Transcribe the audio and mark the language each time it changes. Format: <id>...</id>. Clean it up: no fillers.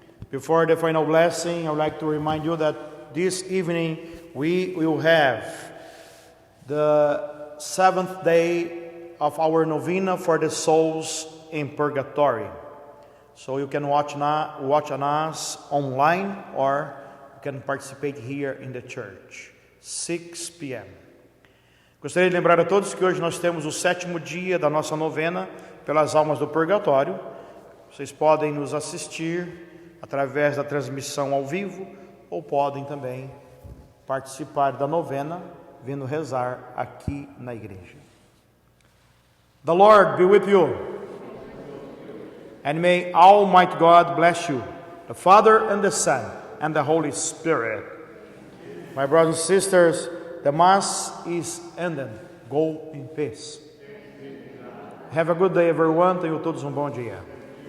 <en>Before the final blessing, I would like to remind you that this evening we will have the 7th day of our novena for the souls in purgatory. So you can watch on us online, or you can participate here in the church, 6 p.m.</en> <pt>Gostaria de lembrar a todos que hoje nós temos o 7º dia da nossa novena pelas almas do purgatório. Vocês podem nos assistir através da transmissão ao vivo, ou podem também participar da novena vindo rezar aqui na igreja.</pt> <en>The Lord be with you, and may Almighty God bless you, the Father and the Son and the Holy Spirit. My brothers and sisters, the Mass is ended. Go in peace. Have a good day, everyone.</en> <pt>Tenham todos bom dia.</pt>